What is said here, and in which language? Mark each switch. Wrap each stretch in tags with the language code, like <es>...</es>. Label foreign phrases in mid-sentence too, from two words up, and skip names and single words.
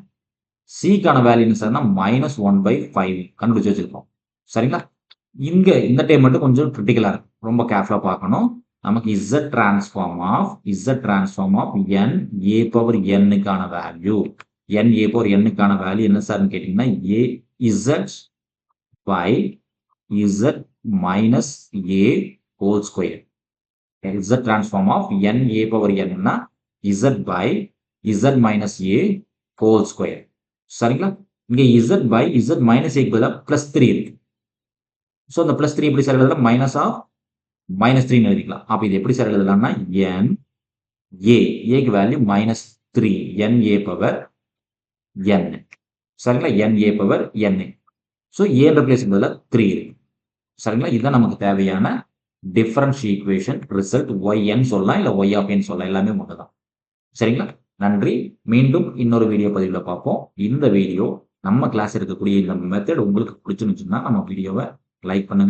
<ta>c-க்கான வேல்யூ என்ன சார்னா -1/5 கண்டுபிடிச்சு வச்சிருக்கோம். சரிங்களா? இங்க இந்த டைம் மட்டும் கொஞ்சம் கிரிட்டிக்கலா இருக்கு. ரொம்ப கேர்ஃபுல்லா பார்க்கணும். நமக்கு</ta> <en>z transform of n a power n-</en> <ta>க்கான வேல்யூ</ta> <en>n a power n-</en> <ta>க்கான வேல்யூ என்ன சார்னு கேட்டீங்கன்னா</ta> <en>az by z minus a whole square. z transform of n a power n-</en> <ta>னா</ta> <en>z by z minus a whole square.</en> <ta>சரிங்களா? இங்க</ta> <en>z by z minus a</en> <ta>க்கு பதிலா +3 இருக்கு. ஸோ இந்த +3 எப்படி சார் எழுதலாம்?</ta> <en>minus of -3</en> <ta>எழுதிக்கலாம். அப்போ இது எப்படி சார் எழுதலாம்னா n a-க்கு வேல்யூ -3</ta> <en>n a power n.</en> <ta>சரிங்களா?</ta> <en>n a power n.</en> <ta>ஸோ a-ன்ற பிளேஸ்க்கு பதிலா 3 இருக்கு. சரிங்களா? இதுதான் நமக்கு தேவையான</ta> <en>differential equation result.</en> <ta>yn சொல்லலாம் இல்ல</ta> <en>y of n</en> <ta>சொல்லலாம். எல்லாமே ஒண்ணுதான். சரிங்களா? நன்றி. மீண்டும் இன்னொரு வீடியோ பதிவுல பார்ப்போம். இந்த வீடியோ நம்ம கிளாஸ் இருக்கக்கூடிய இந்த மெத்தட் உங்களுக்கு பிடிச்சிருந்துச்சுன்னா நம்ம வீடியோவை லைக் பண்ணுங்க.</ta>